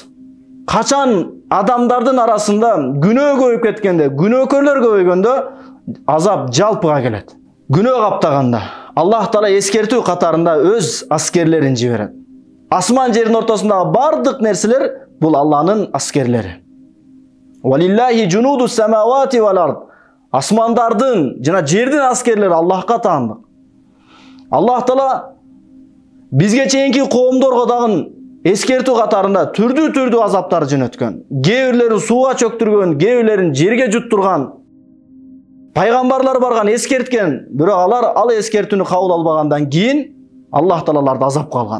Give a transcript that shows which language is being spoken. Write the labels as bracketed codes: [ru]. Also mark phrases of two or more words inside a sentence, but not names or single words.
[ky] Качан адамдардын арасында күнөө көбөйүп кеткенде, күнөөкөрлөр көбөйгөндө азап жалпыга келет. Күнөө каптаганда Аллах Таала эскертүү катарында өз аскерлерин жиберет. Асман жердин ортосундагы бардык нерселер бул Алланын аскерлери. [ar] ولله جنود السماوات والأرض. [ky] Асмандардын жана жердин аскерлери Аллахка таандык. Аллах Таала бизге чейинки коомдорго дагы эскертүү катарында түрдүү азаптар жөнөткөн. Кээ бирлерин сууга чөктүргөн, кээ бирлерин жерге жуттурган. Пайгамбарлар барган, эскерткен, бирок алар ал эскертүүнү кабыл албагандан кийин Аллах Таалаларды азапка алган.